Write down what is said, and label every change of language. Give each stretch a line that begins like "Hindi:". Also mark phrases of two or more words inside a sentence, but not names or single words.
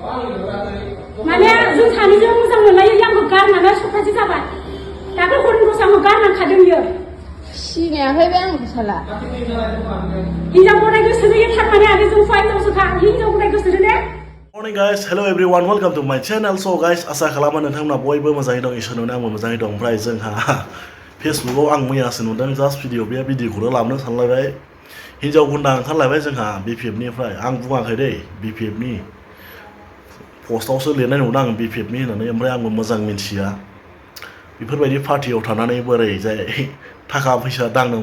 Bodo: माने जों सानैजों मोजां मोनलायो आंखौ गारनानै सप्तासे जाबाय दाख्लै हरनिखौसो आंखौ गारनांखादों बियो सिनायाखै बे आंखौ साला हिनजाव गदाय गोसोजों थारमाने आरो जों हिनजावसोखा हिनजाव गदाय गोसोजों दे
English: Morning guys, hello everyone, welcome to my channel. So guys,
Bodo: asa खालामो नोंथांमोना बयबो मोजाङै दं इसोरनो आंबो मोजाङै दं ओमफ्राय जोंहा फेसबुकआव आं मैयासो नुदों
English: just video
Bodo: बे भिडिअखौनो लाबोनो सानलायबाय हिनजाव गुन्दा ओंखारलायबाय जोंहा बिपिएफनिफ्राय आं बुङाखै दै बिपिएफनि पस्टआवसो लिरनाय नुदों आं बिपिएफनि होननानै ओमफ्राय आंबो मोजां मिन्थिया बेफोरबायदि पार्टियाव थानानै बोरै जाय थाखा फैसा दांनो